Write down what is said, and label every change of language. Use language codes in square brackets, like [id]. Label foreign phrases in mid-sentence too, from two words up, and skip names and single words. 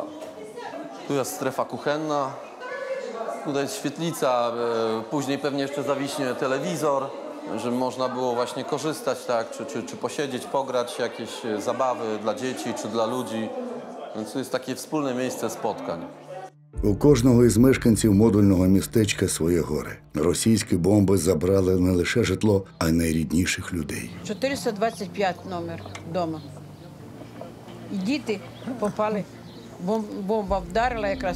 [pl] Tu jest strefa kuchenna, tutaj jest świetlica, później pewnie jeszcze zawiśnie telewizor, żeby można było właśnie korzystać, tak, czy posiedzieć, pograć, jakieś zabawy dla dzieci czy dla ludzi. Więc to jest takie wspólne miejsce spotkań. [uk] У кожного із мешканців модульного містечка своє горе. Російські бомби забрали не лише житло, а й найрідніших людей. 425 номер вдома. І діти попали, бомба вдарила якраз.